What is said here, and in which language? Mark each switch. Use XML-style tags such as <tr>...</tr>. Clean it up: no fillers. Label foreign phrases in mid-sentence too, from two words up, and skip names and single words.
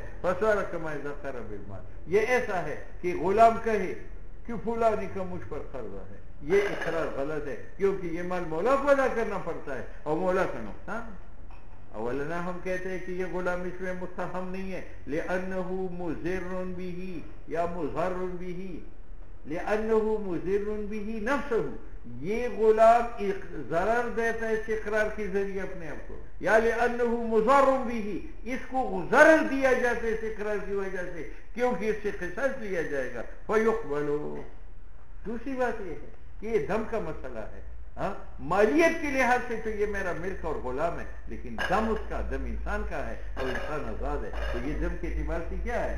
<ar>فصار كما اذا قر بالمال،</ar> <ur>یہ ایسا ہے کہ غلام کہے کہ فلانی کا مجھ پر قرضہ ہے، یہ اقرار غلط ہے، کیونکہ یہ مال مولا کو ادا کرنا پڑتا ہے اور مولا کا نقصان. اولنا ہم کہتے ہیں کہ یہ غلام اس میں متہم نہیں ہے،</ur> <ar>لأنه مضر به یا مضر به، لأنه مضر به نفسه،</ar> <ur>یہ غلام ضرر دیتا ہے اس اقرار کے ذریعے اپنے آپ کو، یا</ur> <ar>لأنه مضر به،</ar> <ur>اس کو ضرر دیا جاتا ہے اس اقرار کی وجہ سے، کیونکہ اس سے قصاص لیا جائے گا. فیقبل، دوسری بات یہ ہے کہ یہ دم کا مسئلہ ہے. مالیت کے لحاظ سے تو یہ میرا ملک اور غلام ہے، لیکن دم اس کا، دم انسان کا ہے اور انسان آزاد ہے، تو یہ دم کے اعتبار سے کیا ہے؟</ur>